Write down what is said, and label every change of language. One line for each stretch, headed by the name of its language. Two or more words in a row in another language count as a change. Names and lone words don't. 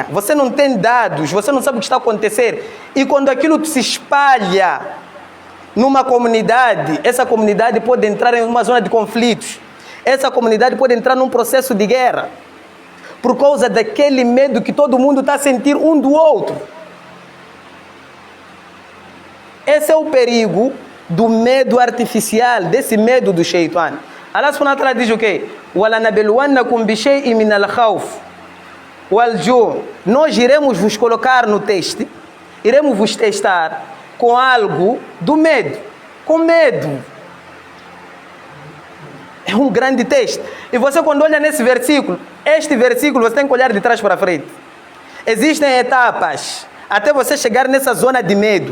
Portuguese: Você não tem dados, você não sabe o que está a acontecer. E quando aquilo se espalha numa comunidade, essa comunidade pode entrar em uma zona de conflitos. Essa comunidade pode entrar num processo de guerra. Por causa daquele medo que todo mundo está a sentir um do outro. Esse é o perigo do medo artificial, desse medo do Shaitan.
Arabic: الله سبحانه وتعالى
Portuguese: diz o quê?
Arabic: وَلَنَبْلُوَنَّكُمْ بِشَيْءٍ مِنَ الْخَوْفِ وَالْجُوعِ.
Portuguese: Nós iremos vos colocar no teste, iremos vos testar com algo do medo, com medo. É um grande teste. E você quando olha nesse versículo, este versículo você tem que olhar de trás para frente. Existem etapas até você chegar nessa zona de medo.